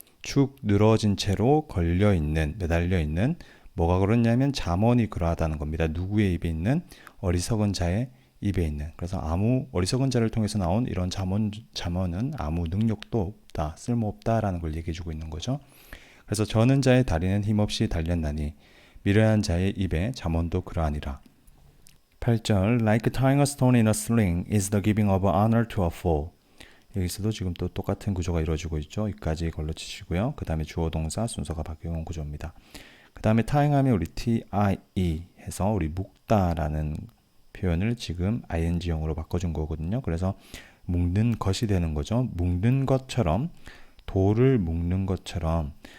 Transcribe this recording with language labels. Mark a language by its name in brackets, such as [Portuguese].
[Korean] 축 늘어진 채로 걸려있는, 매달려있는, 뭐가 그렇냐면 잠언이 그러하다는 겁니다. 누구의 입에 있는? 어리석은 자의 입에 있는. 그래서 아무 어리석은 자를 통해서 나온 이런 잠언은 아무 능력도 없다, 쓸모없다라는 걸 얘기해주고 있는 거죠. 그래서 저는 자의 다리는 힘없이 달렸나니 미련한 자의 입에 잠언도 그러하니라. 8절 [English] Like tying a stone in a sling is the giving of honor to a fool. [Korean] 여기서도 지금 또 똑같은 구조가 이루어지고 있죠. 여기까지 걸로 치시고요. 그 다음에 주어 동사 순서가 바뀌는 구조입니다. 그 다음에 tying하면 우리 tie 해서 우리 묶다라는 표현을 지금 ing형으로 바꿔준 거거든요. 그래서 묶는 것이 되는 거죠. 묶는 것처럼, 돌을 묶는 것처럼.